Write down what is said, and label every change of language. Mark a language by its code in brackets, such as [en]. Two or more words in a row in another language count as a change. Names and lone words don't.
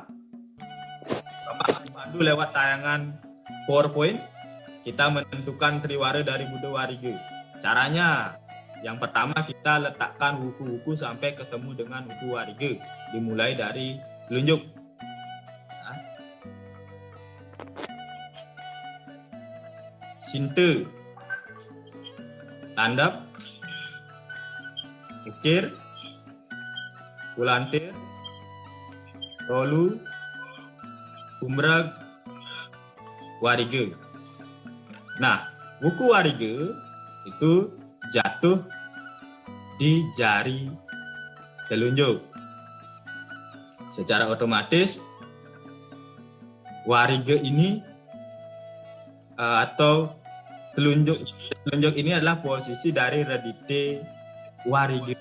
[id] Bapak pandu lewat tayangan PowerPoint. Kita menentukan triwara dari Buddha Wariga. Caranya, yang pertama kita letakkan wuku-wuku sampai ketemu dengan wuku Wariga. Dimulai dari telunjuk. Nah. Sinte, landap, ukir, kulantir, rolu, umrag, Wariga. Nah, wuku Wariga itu jatuh di jari telunjuk. Secara otomatis Wariga ini atau telunjuk ini adalah posisi dari redite Wariga.